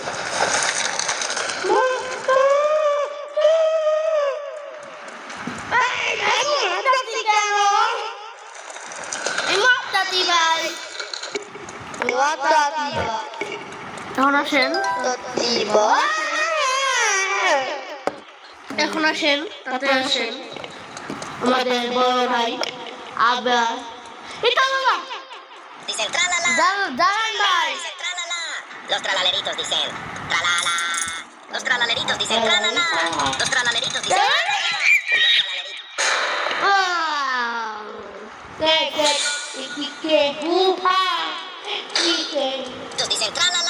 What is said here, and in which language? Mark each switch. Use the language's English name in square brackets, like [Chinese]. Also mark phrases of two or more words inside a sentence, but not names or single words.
[Bangla] এখন আসেন এখন আসেন তাতে আসেন আমাদের বড় ভাই আবার এটা বাবা [Spanish] Dicen tralala. [Bangla] দাঁড়ান ভাই [Spanish] Dicen tralala. Los tralaleritos dicen tralala. Los tralaleritos dicen tralala. Los tralaleritos dicen tralala. Los dicen tralala.